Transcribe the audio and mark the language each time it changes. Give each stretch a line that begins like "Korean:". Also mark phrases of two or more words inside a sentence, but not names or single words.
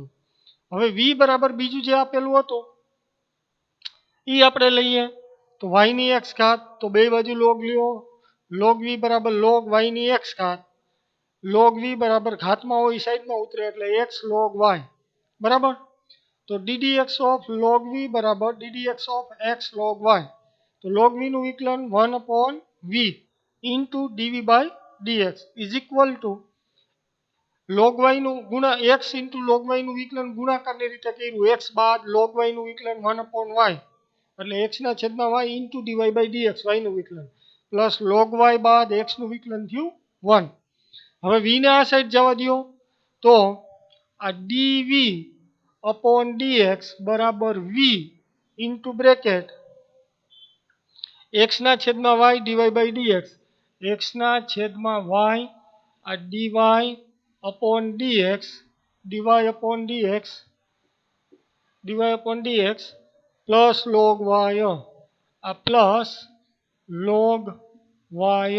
Gujarati: હવે v બરાબર બીજું જે આપેલું હતું એ આપણે લઈએ તો y ની x ઘાત, તો બે બાજુ log લ્યો, log v બરાબર log y ની x ઘાત, log v બરાબર ઘાતમાં હોય સાઈડમાં ઉતરે એટલે x log y બરાબર. તો
English: ddx of log v
Gujarati: બરાબર
English: ddx of x log y.
Gujarati: તો log v નું વિકલન 1/v
English: into dv by dx is equal to
Gujarati: log y નું ગુણા x into log y નું વિકલન ગુણાકારની રીતે કર્યું, x બાદ log y નું વિકલન 1/y એટલે x ના છેદમાં y
English: into dy by dx
Gujarati: y નું વિકલન પ્લસ log y બાદ x નું વિકલન થયું 1. હવે v ને આ સાઈડ જવા દો તો આ
English: dv upon dx
Gujarati: બરાબર v
English: into bracket
Gujarati: x ના છેદમાં y
English: dy by dx,
Gujarati: x ના છેદમાં y આ
English: dy upon dx, dy upon dx
Gujarati: પ્લસ log y આ પ્લસ log y.